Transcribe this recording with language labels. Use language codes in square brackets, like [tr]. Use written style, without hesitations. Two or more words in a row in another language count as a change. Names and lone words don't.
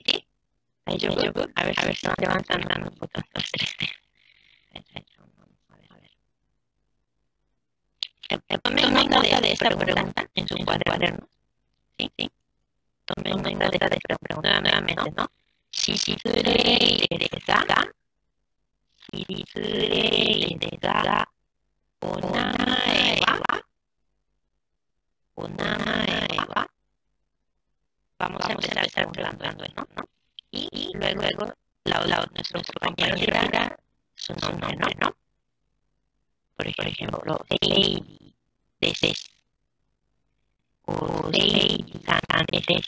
[es] Ahí yo, a ver si se van cantando un poco. Tomen nota de esta pregunta en su cuaderno. Sí. Tomen nota de esta pregunta nuevamente, ¿no? [ja] 失礼ですか? 失礼ですか？お名前は? お名前は? [es] Vamos a empezar preguntando, ¿no? Y luego nuestro compañero dirá su nombre, ¿no? Por ejemplo, Lady Deses o Lady Sandeses.